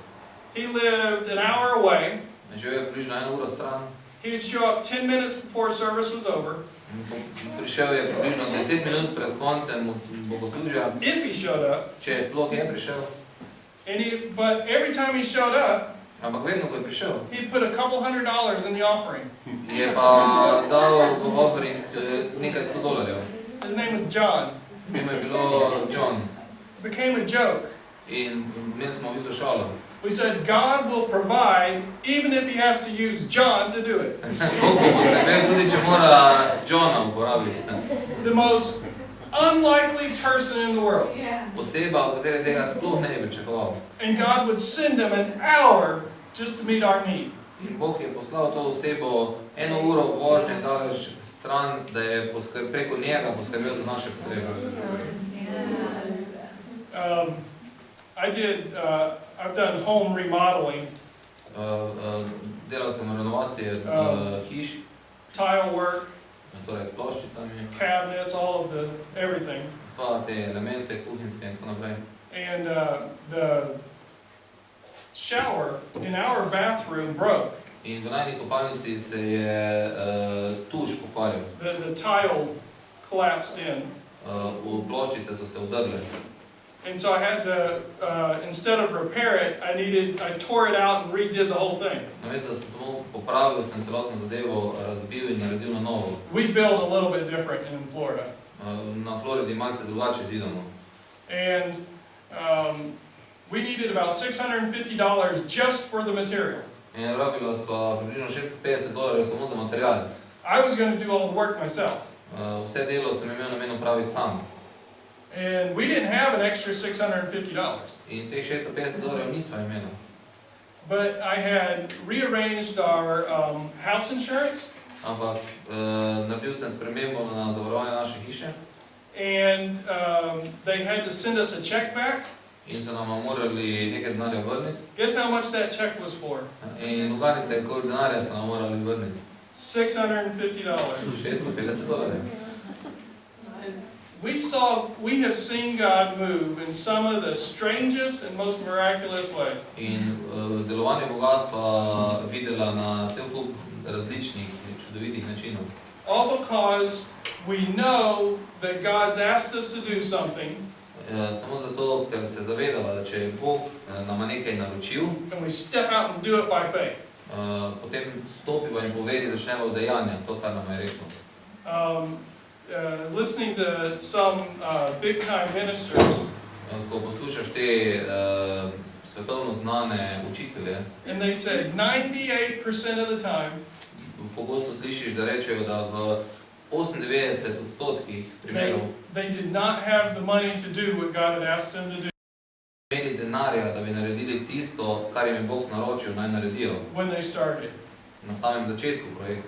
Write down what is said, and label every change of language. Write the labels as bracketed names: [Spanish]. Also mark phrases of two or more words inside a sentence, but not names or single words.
[English] He lived an hour away. [Slovenian] Živel je približno 1 uro stran. [English] He would show up 10 minutes before service was over. [Slovenian] Prišel je približno 10 minut pred koncem bogoslužja, [English] If he showed up. [Slovenian] če je sploh je prišel. [English] But every time he showed up, [Slovenian] Ampak vedno, ko je prišel, [English] he put a couple $100 in the offering. [Slovenian] je pa dal v offering nekaj $100. [English] His name was John. [Slovenian] Ime je bilo John. [English] It became a joke. [Slovenian] In imeli smo v bistvu šalo. [English] We said, God will provide even if he has to use John to do it. [Slovenian] Bog bo poskrbel tudi, če mora Johna uporabiti. [English] The most unlikely person in the world. [Slovenian] Oseba, od katere tega sploh ne bi pričakoval. [English] And God would send him an hour just to meet our need. [Slovenian] In Bog je poslal to osebo 1 uro vožnje daleč stran, da je preko njega poskrbel za naše potrebe. [English] I've done home remodeling, [Slovenian] Delal sem renovacije hiš, [English] tile work, [Slovenian] torej s ploščicami, [English] cabinets, all of everything. [Slovenian] pa te elemente kuhinjske in tako naprej. [English] And the shower in our bathroom broke. [Slovenian] In v najni kopalnici se je tuš pokvaril. [English] The tile collapsed in. [Slovenian] Ploščice so se udrle. [English] And so I had to, instead of repair it, I tore it out and redid the whole thing. [Slovenian] Namesto da sem samo popravil, sem celotno zadevo razbil in naredil na novo. [English] We build a little bit different in Florida. [Slovenian] Na Floridi malce drugače zidamo. [English] And we needed about $650 just for the material. [Slovenian] In rabila sva približno $650 samo za material. [English] I was going to do all the work myself. [Slovenian] Vse delo sem imel namen opraviti sam. [English] And we didn't have an extra $650. [Slovenian] In teh $650 nisva imela. [English] But I had rearranged our house insurance. [Slovenian] Ampak naredil sem spremembo na zavarovanje naše hiše. [English] And they had to send us a check back. [Slovenian] In so nam morali nekaj denarja vrniti. [English] Guess how much that check was for? [Slovenian] In uganite, koliko denarja so nam morali vrniti. [English] $650. [Slovenian] $650. [English] We have seen God move in some of the strangest and most miraculous ways. [Slovenian] In delovanje Boga sva videla na cel kup različnih, čudovitih načinov. [English] All because we know that God's asked us to do something. [Slovenian] Samo zato, ker se zavedava, da če je Bog nama nekaj naročil, [English] and we step out and do it by faith. [Slovenian] Potem stopiva in po veri začnemo v dejanja, to, kar nam je rekel. [English] Listening to some big-time ministers, [Slovenian] Ko poslušaš te svetovno znane učitelje, [English] and they say 98% of the time, [Slovenian] pogosto slišiš, da rečejo, da v 98% primerov [English] they did not have the money to do what God had asked them to do [Slovenian] imeli denarja, da bi naredili tisto, kar jim je Bog naročil, naj naredijo [English] when they started. [Slovenian] na samem začetku projekta.